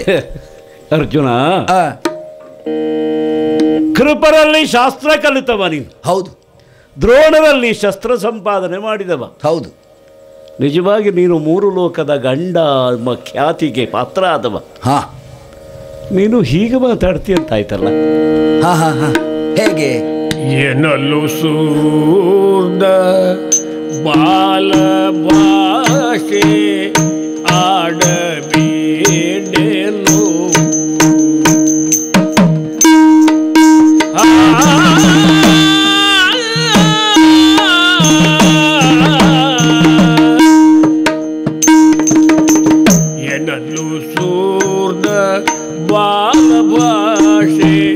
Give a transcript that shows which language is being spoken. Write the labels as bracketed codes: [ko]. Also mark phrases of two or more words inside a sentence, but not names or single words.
[kn] ಅರ್ಜುನ, ಕೃಪರಲ್ಲಿ ಶಾಸ್ತ್ರ ಕಲಿತವ ನೀನು, ಹೌದು. ದ್ರೋಣರಲ್ಲಿ ಶಸ್ತ್ರ ಸಂಪಾದನೆ ಮಾಡಿದವ, ಹೌದು. ನಿಜವಾಗಿ ನೀನು 3 ಲೋಕದ ಗಂಡ ಖ್ಯಾತಿಗೆ ಪಾತ್ರ ಆದವ. ನೀನು ಹೀಗೆ ಮಾತಾಡ್ತೀಯಂತಾಯ್ತಲ್ಲ. ಹೇಗೆ? ಏನಲು ಸೂರ್ದ ಬಾಲ ಭಾಷೆ ಆಡಬೇಡೆಲು ಏನಲು ಸೂರ್ದ ಬಾಲ ಭಾಷೆ